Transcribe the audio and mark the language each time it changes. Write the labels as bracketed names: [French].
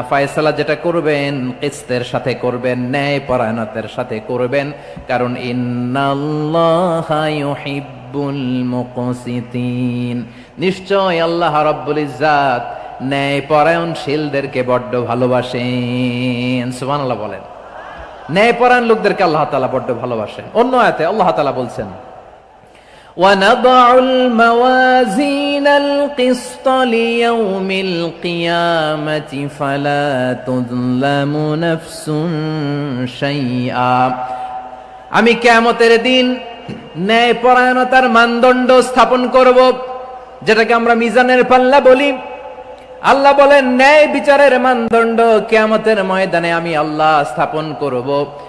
[Bangla] ফয়সালা যেটা করবেন কিসতের সাথে করবেন, ন্যায় পরায়ণতার সাথে করবেন, কারণ [Arabic] ইন্নাল্লাহা ইউহিব্বুল মুকসিতিন, [Bangla] নিশ্চয় আল্লাহ রাব্বুল ইজ্জাত ন্যায় পরায়ণশীলদেরকে বড্ড ভালোবাসেন। সুবহানাল্লাহ বলেন। ন্যায় পরায়ণ লোকদেরকে আল্লাহ তাআলা বড্ড ভালোবাসেন। অন্য আয়াতে আল্লাহ তাআলা বলছেন, [Arabic] وَنَضَعُ الْمَوَازِينَ الْقِسْطَ لِيَوْمِ الْقِيَامَةِ فَلَا تُظْلَمُ نَفْسٌ شَيْئًا। [Bangla] আমি কিয়ামতের দিন ন্যায় পরায়ণতার মানদণ্ড স্থাপন করব, যেটাকে আমরা মিজানের পাল্লা বলি। আল্লাহ বলেন, ন্যায় বিচারের মানদণ্ড কিয়ামতের ময়দানে আমি আল্লাহ স্থাপন করব।